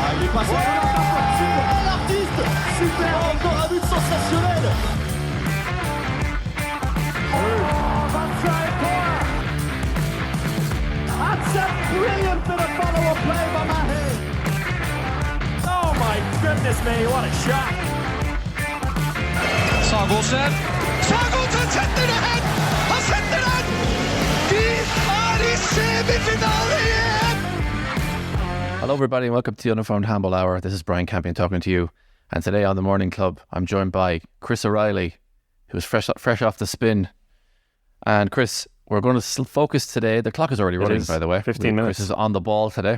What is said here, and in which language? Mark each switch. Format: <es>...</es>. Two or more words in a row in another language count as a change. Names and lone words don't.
<fr>passe super, l'artiste, super, encore un but sensationnel.</fr> <en>That's a brilliant bit of follow-up play by Mahe. Oh my goodness me, what a shot.</en> <no>Sagosen setter det hen! Han setter den! De er i semifinale igjen!</no> <en>Hello everybody and welcome to the Uniformed Handball Hour. This is Brian Campion talking to you. And today on the Morning Club, I'm joined by Chris O'Reilly, who's fresh off the spin. And Chris, we're going to focus today. The clock is already running, by the way. 15 minutes. Chris is on the ball today.</en>